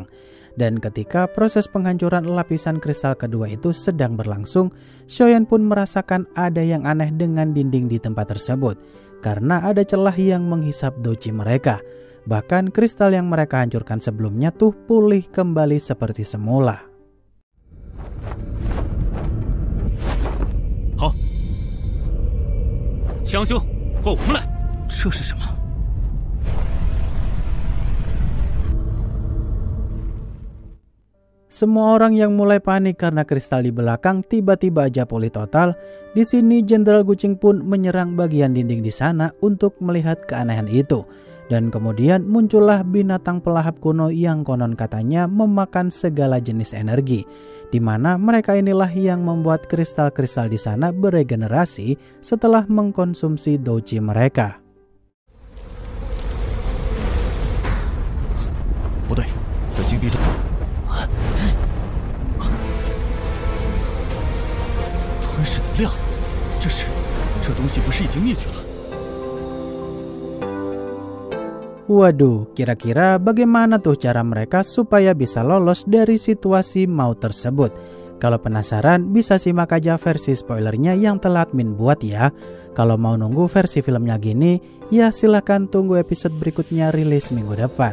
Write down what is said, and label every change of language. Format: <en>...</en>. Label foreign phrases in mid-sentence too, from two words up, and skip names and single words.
<id>Dan ketika proses penghancuran lapisan kristal kedua itu sedang berlangsung, Xiaoyan pun merasakan ada yang aneh dengan dinding di tempat tersebut. Karena ada celah yang menghisap doji mereka. Bahkan kristal yang mereka hancurkan sebelumnya tuh pulih kembali seperti semula.</id> <zh>Hao, Qiang兄，和我们来。这是什么？</zh> <id>Semua orang yang mulai panik karena kristal di belakang tiba-tiba aja pulih total. Di sini Jenderal Guqing pun menyerang bagian dinding di sana untuk melihat keanehan itu. Dan kemudian muncullah binatang pelahap kuno yang konon katanya memakan segala jenis energi. Di mana mereka inilah yang membuat kristal-kristal di sana beregenerasi setelah mengkonsumsi doji mereka.</id> <zh>不对，这金币中。吞噬能量，这东西不是已经灭绝了？</zh> <id>Waduh, kira-kira bagaimana tuh cara mereka supaya bisa lolos dari situasi maut tersebut? Kalau penasaran bisa simak aja versi spoilernya yang telah admin buat ya. Kalau mau nunggu versi filmnya gini, ya silahkan tunggu episode berikutnya rilis minggu depan.</id>